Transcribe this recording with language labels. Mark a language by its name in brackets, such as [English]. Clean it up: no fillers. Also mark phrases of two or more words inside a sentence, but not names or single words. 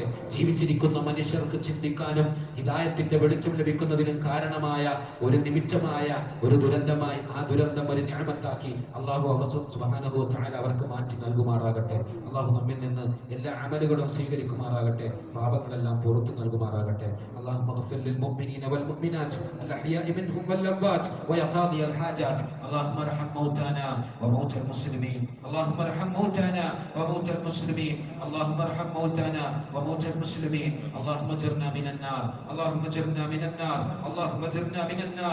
[Malayalam] ജീവിച്ചിരിക്കുന്ന മനുഷ്യർക്ക് ചിന്തിക്കാനും ഹിദായത്തിന്റെ വെളിച്ചം ലഭിക്കുന്നതിനും കാരണമായ ഒരു നിമിത്തമായ ഒരു ദുരന്തമായി ആ ദുരന്തം ഒരു നിഅമത്താക്കി [Arabic] الله سبحانه وتعالى [Malayalam] അവർക്ക് മാറ്റി നൽകുമാറാകട്ടെ. അള്ളാഹു നമ്മിൽ നിന്ന് എല്ലാ അമലുകളും സ്വീകരിക്കുമാറാകട്ടെ, പാപങ്ങളെല്ലാം പുറത്തു നൽകുമാറാകട്ടെ. [Arabic] اللهم اغفر للمؤمنين والمؤمنات الأحياء منهم والأموات ويا قاضي الحاجات. اللهم ارحم موتانا وموتى المسلمين، اللهم ارحم موتانا وموتى المسلمين، اللهم ارحم موتانا وموتى المسلمين. اللهم اجرنا من النار، اللهم اجرنا من النار، اللهم اجرنا من النار.